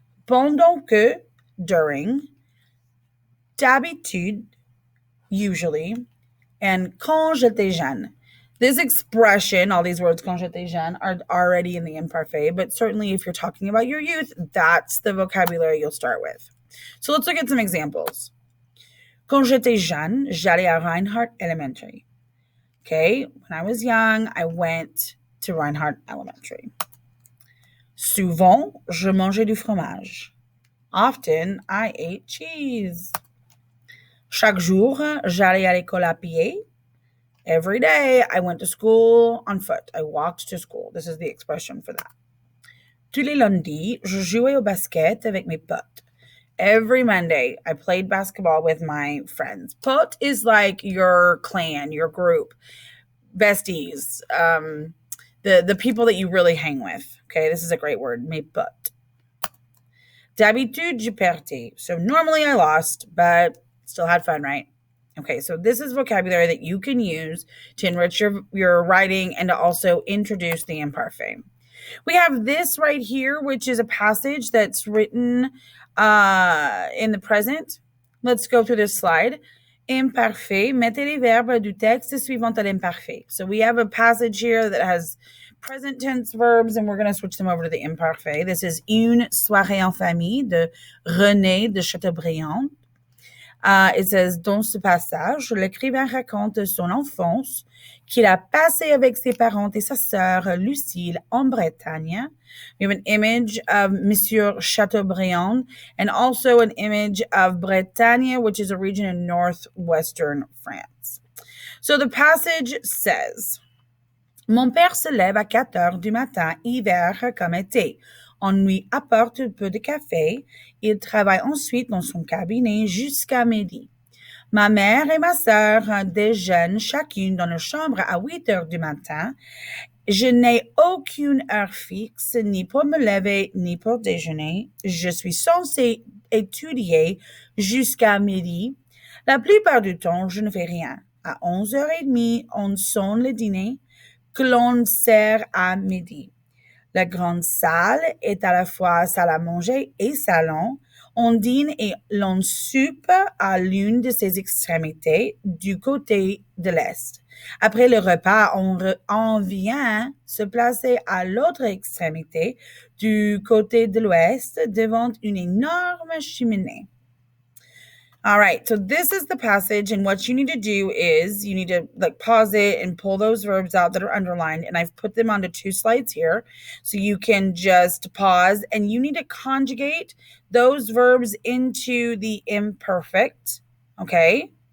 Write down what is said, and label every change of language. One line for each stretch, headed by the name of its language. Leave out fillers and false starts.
French: Pendant que, during. D'habitude, usually. And quand j'étais jeune.
English: This expression, all these words, quand j'étais jeune, are already in the imparfait, but certainly if you're talking about your youth, that's the vocabulary you'll start with. So let's look at some examples.
French: Quand j'étais jeune, j'allais à Reinhardt Elementary.
English: Okay, when I was young, I went to Reinhardt Elementary.
French: Souvent, je mangeais du fromage. Often, I ate cheese. Chaque jour, j'allais à l'école à pied.
English: Every day, I went to school on foot. I walked to school. This is the expression for that.
French: Tous les lundis, je jouais au basket avec mes potes.
English: Every Monday, I played basketball with my friends. Pote is like your clan, your group, besties, the people that you really hang with. Okay, this is a great word, mes potes. D'habitude, je perdais. So normally I lost, but still had fun, right? Okay, so this is vocabulary that you can use to enrich your writing and to also introduce the imparfait. We have this right here, which is a passage that's written in the present. Let's go through this slide.
French: Imparfait, mettez les verbes du texte suivant à l'imparfait.
English: So we have a passage here that has present tense verbs, and we're going to switch them over to the imparfait. This is Une soirée en famille de René de Chateaubriand.
French: It says, dans ce passage, l'écrivain raconte son enfance qu'il a passé avec ses parents et sa sœur Lucille en Bretagne.
English: We have an image of Monsieur Chateaubriand and also an image of Bretagne, which is a region in northwestern France.
French: So the passage says, Mon père se lève à 4 heures du matin, hiver comme été. On lui apporte un peu de café. Il travaille ensuite dans son cabinet jusqu'à midi. Ma mère et ma sœur déjeunent chacune dans leur chambre à 8 heures du matin. Je n'ai aucune heure fixe, ni pour me lever, ni pour déjeuner. Je suis censée étudier jusqu'à midi. La plupart du temps, je ne fais rien. À 11h30, on sonne le dîner que l'on sert à midi. La grande salle est à la fois salle à manger et salon. On dîne et l'on soupe à l'une de ses extrémités du côté de l'est. Après le repas, on vient se placer à l'autre extrémité du côté de l'ouest devant une énorme cheminée.
English: All right, so this is the passage, and what you need to do is you need to pause it and pull those verbs out that are underlined, and I've put them onto 2 slides here, so you can just pause, and you need to conjugate those verbs into the imperfect, okay?